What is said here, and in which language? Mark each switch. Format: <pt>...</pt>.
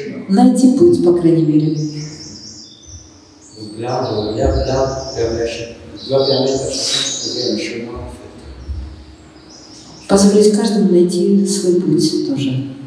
<ru>Найти путь, по крайней мере.</ru> <fr>Donc l'art doit permettre à chacun de trouver un chemin, en fait.</fr> <ru>позволить каждому найти свой путь тоже.</ru>